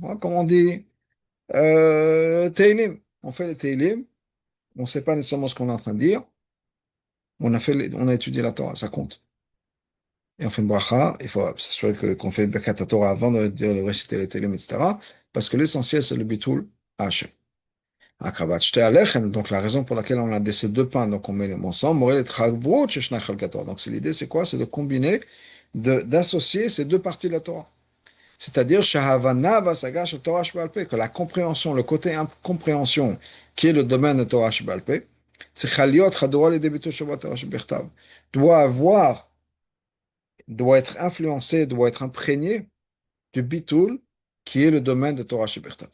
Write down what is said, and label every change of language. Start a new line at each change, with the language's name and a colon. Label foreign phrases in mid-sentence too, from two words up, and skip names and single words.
French: Comme on dit, Teilim. On fait les Teilim, on ne sait pas nécessairement ce qu'on est en train de dire, on a étudié la Torah, ça compte. Et on fait une bracha, il faut s'assurer qu'on fait
Hebrew: ברכת תורה
French: avant de réciter les Teilim, etc. Parce que l'essentiel, c'est le bitul à Hachem.
Hebrew: הקרבת שתי הלחם,
French: donc la raison pour laquelle on a ces deux pains, donc on met les ensemble, donc c'est l'idée, c'est quoi? C'est de combiner, d'associer ces deux parties de la Torah. C'est-à-dire, que la compréhension, le côté compréhension, qui est le domaine de
Hebrew: תורה שבעל פה,
French: doit avoir, doit être influencé, doit être imprégné du bitul, qui est le domaine de
Hebrew: תורה שבכתב.